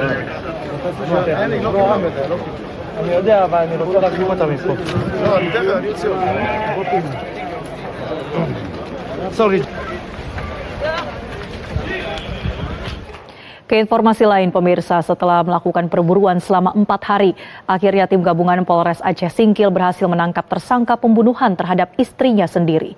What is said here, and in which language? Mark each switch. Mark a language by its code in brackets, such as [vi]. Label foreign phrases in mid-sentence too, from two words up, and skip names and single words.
[he] אני יודע, אבל אני רוצה להגביב אותה מפה. לא, אני יודע, אני אוציא אותה. Sorry. [id] Ke informasi lain pemirsa, setelah melakukan perburuan selama 4 hari, akhirnya tim gabungan Polres Aceh Singkil berhasil menangkap tersangka pembunuhan terhadap istrinya sendiri.